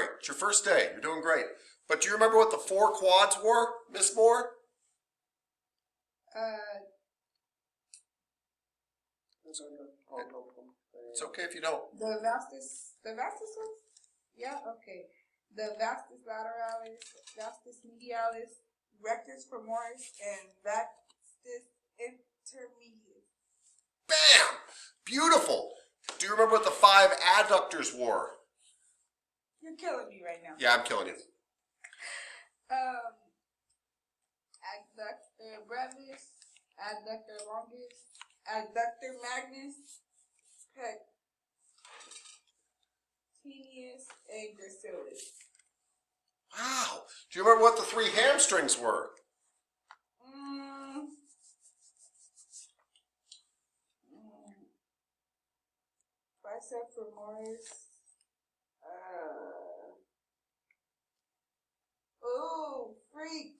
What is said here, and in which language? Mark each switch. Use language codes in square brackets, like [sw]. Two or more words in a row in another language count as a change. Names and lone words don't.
[en] It's your first day. You're doing great. But do you remember what the 4 quads were, Miss Moore? It's okay if you don't. The vastus one? Yeah, okay. The vastus lateralis, vastus medialis, rectus femoris, and vastus intermedius. Bam! Beautiful. do you remember what the 5 adductors were? You're killing me right now. Yeah, I'm killing you. Adductor brevis, adductor longus, adductor magnus, pectineus, and gracilis. Wow. Do you remember what the 3 hamstrings were? Bicep femoris. Ooh, freak.